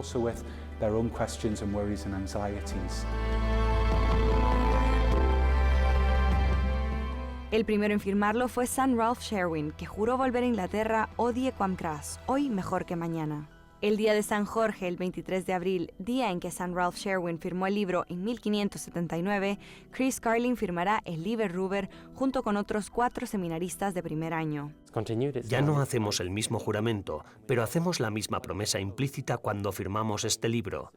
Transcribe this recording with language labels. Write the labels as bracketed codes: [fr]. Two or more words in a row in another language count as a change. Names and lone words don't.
[es] El primero en firmarlo fue San Ralph Sherwin, que juró volver a Inglaterra [la] odie quam cras, [es] hoy mejor que mañana. El día de San Jorge, el 23 de abril, día en que San Ralph Sherwin firmó el libro en 1579, Chris Carlin firmará el Liber Ruber junto con otros 4 seminaristas de primer año. Ya no hacemos el mismo juramento, pero hacemos la misma promesa implícita cuando firmamos este libro.